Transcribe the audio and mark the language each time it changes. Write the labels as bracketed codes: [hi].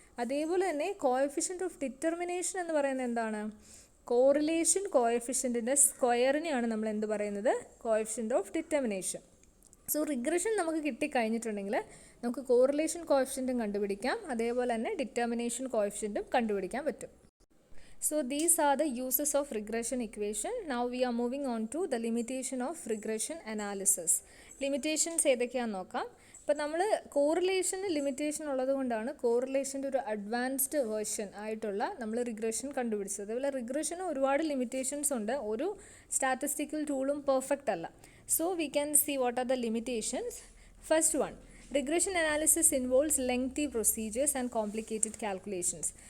[ml] അതേപോലെ തന്നെ coefficient of determination എന്ന് പറയുന്നത് എന്താണ്? കോറിലേഷൻ കോഎഫിഷ്യൻറ്റിൻ്റെ സ്ക്വയറിനെയാണ് നമ്മൾ എന്ത് പറയുന്നത്? Coefficient of determination. So regression നമുക്ക് കിട്ടിക്കഴിഞ്ഞിട്ടുണ്ടെങ്കിൽ നമുക്ക് കോറിലേഷൻ കോഎഫിഷ്യൻറ്റും കണ്ടുപിടിക്കാം, അതേപോലെ തന്നെ ഡിറ്റർമിനേഷൻ കോഎഫിഷ്യൻറ്റും കണ്ടുപിടിക്കാൻ പറ്റും. [en] So these are the uses of regression equation. Now we are moving on to the limitation of regression analysis. [ml] Limitations ഏതൊക്കെയാണെന്ന് നോക്കാം. ഇപ്പോൾ നമ്മൾ കോറിലേഷന് ലിമിറ്റേഷൻ ഉള്ളത് കൊണ്ടാണ് കോറിലേഷൻ്റെ ഒരു അഡ്വാൻസ്ഡ് വേർഷൻ ആയിട്ടുള്ള നമ്മൾ റിഗ്രഷൻ കണ്ടുപിടിച്ചത്. അതുപോലെ റിഗ്രഷന് ഒരുപാട് ലിമിറ്റേഷൻസ് ഉണ്ട്. ഒരു സ്റ്റാറ്റിസ്റ്റിക്കൽ ടൂളും പെർഫെക്റ്റ് അല്ല. [en] So we can see what are the limitations. First one, regression analysis involves lengthy procedures and complicated calculations.